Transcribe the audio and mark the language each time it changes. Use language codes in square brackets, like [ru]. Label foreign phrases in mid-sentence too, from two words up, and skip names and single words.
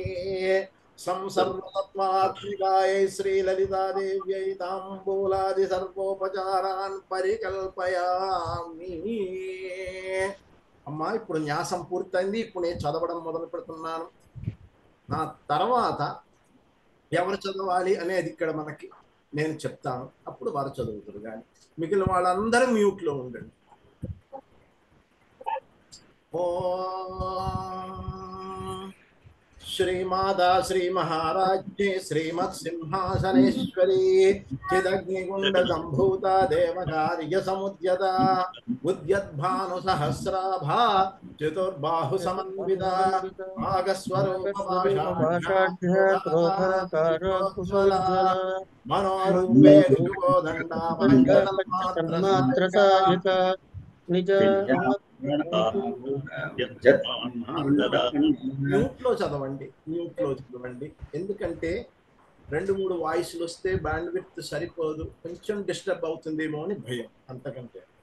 [sa] సంసర్వతత్వాత్మికాయై శ్రీలలితాదేవ్యై తాంబూలాది సర్వోపచారాన్ పరికల్పయామి. [te] అమ్మా, ఇప్పుడు న్యాసం పూర్తయింది. ఇప్పుడు నేను చదవడం మొదలు పెడుతున్నాను. నా తర్వాత ఎవరు చదవాలి అనేది ఇక్కడ మనకి నేను చెప్తాను, అప్పుడు వారు చదువుతారు. కానీ మిగిలిన వాళ్ళందరూ మ్యూట్లో ఉండండి. [sa] श्रीमाता श्री महाराज्ञे श्रीमत् सिंहासनेश्वरी चिदग्निकुंड संभूता देवकार्य समुद्यता उद्यद्भानुसहस्राभा चतुर्बाहु समन्विता [te] मनोरूपे మ్యూట్లో చదవండి, మ్యూట్లో చదవండి. ఎందుకంటే 2-3 వాయిస్లు వస్తే [en] band width [te] సరిపోదు, కొంచెం డిస్టర్బ్ అవుతుందేమో అని భయం, అంతకంటే.